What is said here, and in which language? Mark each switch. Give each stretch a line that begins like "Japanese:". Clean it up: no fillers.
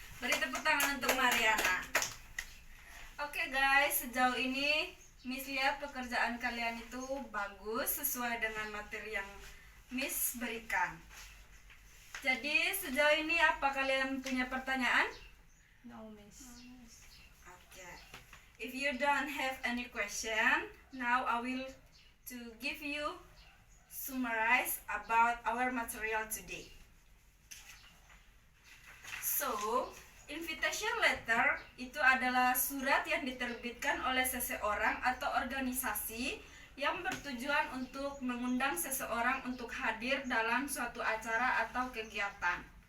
Indonesian: Beri tepuk tangan untuk Mariana. Oke guys, sejauh ini Miss lihat pekerjaan kalian itu bagus sesuai dengan materi yang Miss berikan. Jadi sejauh ini apa kalian punya pertanyaan?
English: No, Miss. Okay. If you don't have any question, now I will to give you summarize about our material today. So,
Indonesian: invitation letter itu adalah surat yang diterbitkan oleh seseorang atau organisasi yang bertujuan untuk mengundang seseorang untuk hadir dalam suatu acara atau kegiatan.